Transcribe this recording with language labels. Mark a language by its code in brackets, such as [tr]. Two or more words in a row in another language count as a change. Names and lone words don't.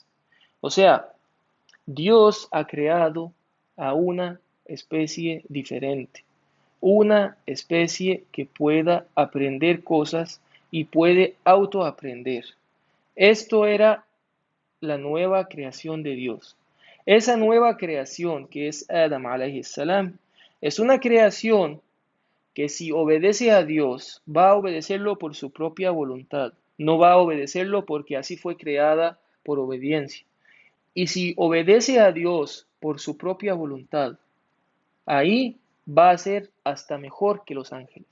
[es] O sea, Dios ha creado a una especie diferente, una especie que pueda aprender cosas y puede autoaprender. Esto era la nueva creación de Dios. Esa nueva creación que es Adam [ar] عليه السلام [es] es una creación que si obedece a Dios va a obedecerlo por su propia voluntad, no va a obedecerlo porque así fue creada por obediencia. Y si obedece a Dios por su propia voluntad, ahí va a ser hasta mejor que los ángeles.